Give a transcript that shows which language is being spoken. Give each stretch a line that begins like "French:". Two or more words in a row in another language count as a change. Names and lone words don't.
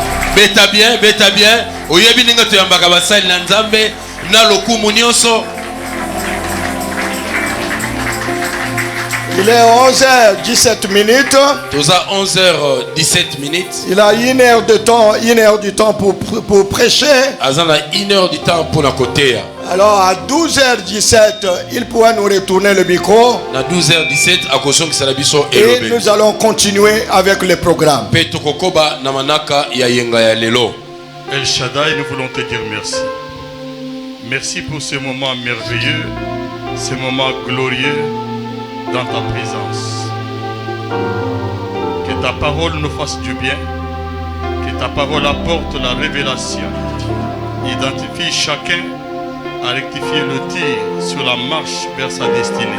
Lingala: Beta bien, beta bien. Oyebi ninga tuyambaka basali na nzambe na lokumu nyonso.
French: Il est 11h17 minutes. Nous avons 11h17 minutes. Il a 1 heure de temps, 1 heure du temps pour prêcher. Azana 1 heure du temps pour la côté. Alors à 12h17, il pourra nous retourner le micro. À 12h17, à cause que c'est biso et nous allons continuer avec le programme.
Lingala: Peto kokoba na manaka ya yenga ya lelo.
French: El Shaddai, nous voulons te dire merci. Merci pour ce moment merveilleux, ce moment glorieux dans ta présence. Que ta parole nous fasse du bien, que ta parole apporte la révélation, identifie chacun à rectifier le tir sur la marche vers sa destinée.